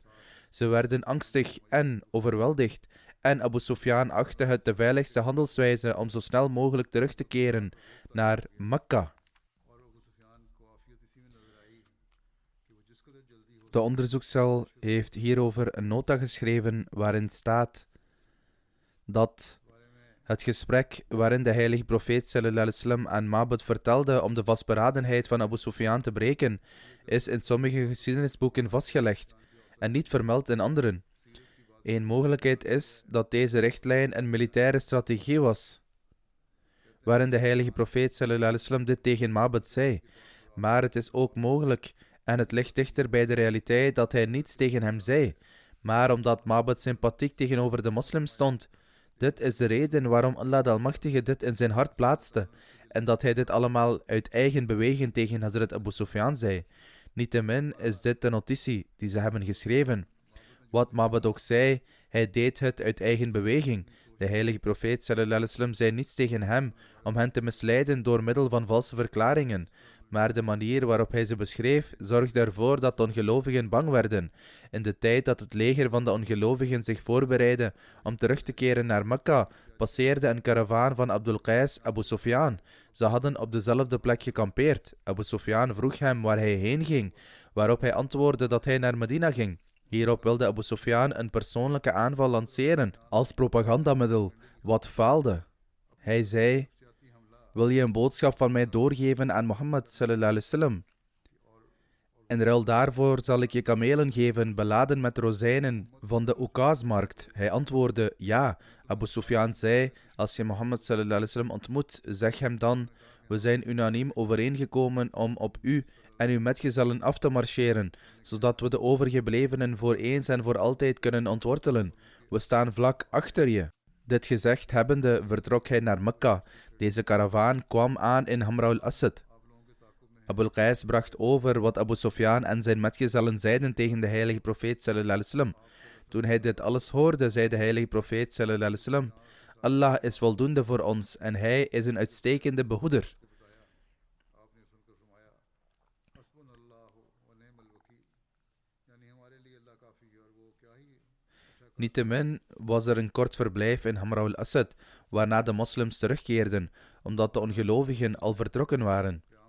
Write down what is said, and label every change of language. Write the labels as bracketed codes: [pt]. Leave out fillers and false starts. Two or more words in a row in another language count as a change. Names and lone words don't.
[nl] Ze werden angstig en overweldigd, en Abu Sufyan achtte het de veiligste handelswijze om zo snel mogelijk terug te keren naar Mekka. De onderzoekscel heeft hierover een nota geschreven waarin staat dat het gesprek waarin de heilige profeet [ar] صلى الله عليه وسلم [nl] aan Mabed vertelde om de vastberadenheid van Abu Sufyan te breken, is in sommige geschiedenisboeken vastgelegd en niet vermeld in anderen. Een mogelijkheid is dat deze richtlijn een militaire strategie was, waarin de heilige profeet [ar] صلى الله عليه وسلم [nl] dit tegen Mabed zei. Maar het is ook mogelijk, en het ligt dichter bij de realiteit, dat hij niets tegen hem zei, maar omdat Mabed sympathiek tegenover de moslims stond. Dit is de reden waarom Allah de Almachtige dit in zijn hart plaatste, en dat hij dit allemaal uit eigen beweging tegen Hazrat Abu Sufyan zei. Niettemin is dit de notitie die ze hebben geschreven. Wat Mabed ook zei, hij deed het uit eigen beweging. De heilige profeet [ar] صلى الله عليه وسلم [nl] zei niets tegen hem om hen te misleiden door middel van valse verklaringen. Maar de manier waarop hij ze beschreef, zorgde ervoor dat de ongelovigen bang werden. In de tijd dat het leger van de ongelovigen zich voorbereidde om terug te keren naar Mekka, passeerde een karavaan van Abdul Qais Abu Sufyan. Ze hadden op dezelfde plek gekampeerd. Abu Sufyan vroeg hem waar hij heen ging, waarop hij antwoordde dat hij naar Medina ging. Hierop wilde Abu Sufyan een persoonlijke aanval lanceren als propagandamiddel, wat faalde. Hij zei: wil je een boodschap van mij doorgeven aan Mohammed [ar] صلى الله عليه وسلم? [nl] In ruil daarvoor zal ik je kamelen geven, beladen met rozijnen van de Oekazmarkt. Hij antwoordde: ja. Abu Sufyan zei: als je Mohammed [ar] صلى الله عليه وسلم [nl] ontmoet, zeg hem dan: we zijn unaniem overeengekomen om op u en uw metgezellen af te marcheren, zodat we de overgeblevenen voor eens en voor altijd kunnen ontwortelen. We staan vlak achter je. Dit gezegd hebbende vertrok hij naar Mekka. Deze karavaan kwam aan in Hamra al-Asad. Abul Qais bracht over wat Abu Sufyan en zijn metgezellen zeiden tegen de heilige profeet [ar] صلى الله عليه وسلم. [nl] Toen hij dit alles hoorde, zei de heilige profeet [ar] صلى الله عليه وسلم: [nl] Allah is voldoende voor ons en hij is een uitstekende behoeder. Niettemin was er een kort verblijf in Hamra al-Asad, waarna de moslims terugkeerden, omdat de ongelovigen al vertrokken waren.